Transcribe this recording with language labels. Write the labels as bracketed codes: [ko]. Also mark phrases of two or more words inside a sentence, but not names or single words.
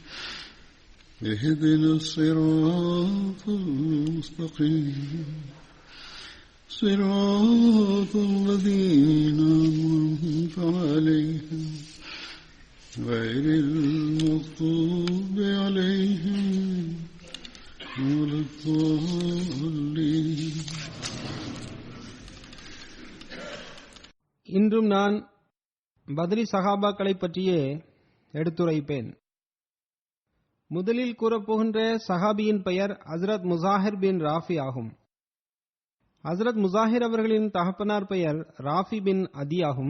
[ar] اهدنا الصراط المستقيم صراط الذين أنعمت عليهم غير المغضوب عليهم ولا الضالين. [ta] இன்றும் நான் பத்ரி சஹாபாக்களை பற்றியே எடுத்துரைப்பேன். முதலில் கூறப்போகின்ற சஹாபியின் பெயர் ஹஸ்ரத் முசாஹிர் பின் ராஃபி ஆகும். ஹஸ்ரத் முசாஹிர் அவர்களின் தகப்பனார் பெயர் ராஃபி பின் அதி ஆகும்.